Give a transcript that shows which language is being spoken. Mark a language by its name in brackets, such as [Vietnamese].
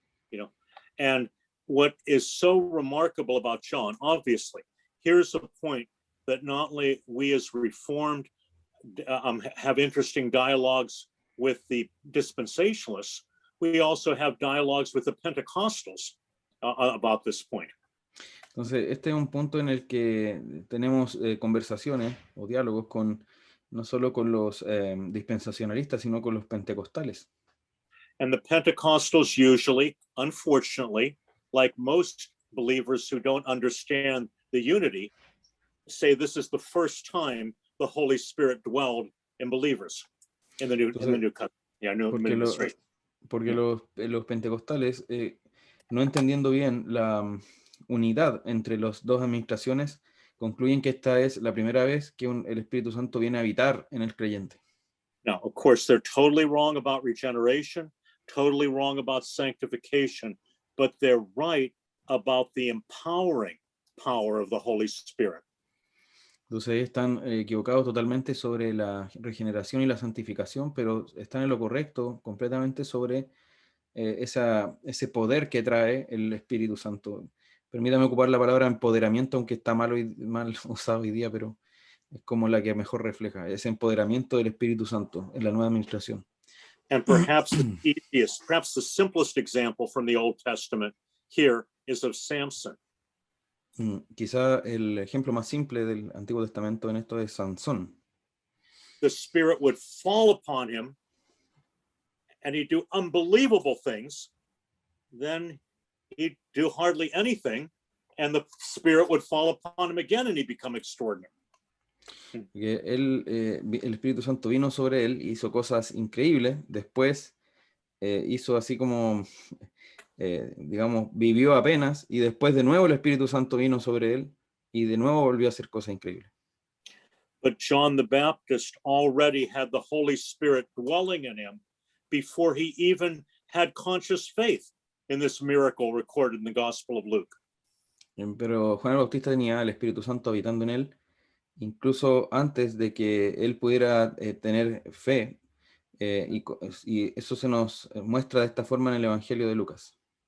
[English] You know, and what is so remarkable about John, obviously, here's a point that not only we as Reformed have interesting dialogues with the dispensationalists, we also have dialogues with the Pentecostals about this point. [Spanish] Entonces, este es un punto en el que tenemos conversaciones o diálogos no solo con los dispensacionalistas, sino con los pentecostales. [English] And the Pentecostals usually, unfortunately, like most believers who don't understand the unity, say this is the first time the Holy Spirit dwelled in believers in the New Covenant. Yeah, new administration. [Spanish] Porque los pentecostales, no entendiendo bien la unidad entre las dos administraciones, concluyen que esta es la primera vez que el Espíritu Santo viene a habitar en el creyente. [English] Now, of course, they're totally wrong about regeneration, totally wrong about sanctification, but they're right about the empowering power of the Holy Spirit. [Spanish] Entonces están equivocados totalmente sobre la regeneración y la santificación, pero están en lo correcto completamente sobre ese poder que trae el Espíritu Santo. Permítame ocupar la palabra empoderamiento, aunque está mal usado hoy día, pero es como la que mejor refleja ese empoderamiento del Espíritu Santo en la nueva administración. [English] And perhaps the easiest, perhaps the simplest example from the Old Testament here is of Samson. [Spanish] Quizá el ejemplo más simple del Antiguo Testamento en esto es Sansón. [English] The Spirit would fall upon him and he'd do unbelievable things. Then he'd do hardly anything and the Spirit would fall upon him again and he'd become extraordinary. [Spanish] Que el Espíritu Santo vino sobre él, hizo cosas increíbles, después hizo así como, digamos, vivió apenas, y después de nuevo el Espíritu Santo vino sobre él, y de nuevo volvió a hacer cosas increíbles. [English] But John the Baptist already had the Holy Spirit dwelling in him before he even had conscious faith in this miracle recorded in the Gospel of Luke. [Spanish] Pero Juan el Bautista tenía el Espíritu Santo habitando en él, incluso antes de que él pudiera tener fe, y eso se nos muestra de esta forma en el Evangelio de Lucas.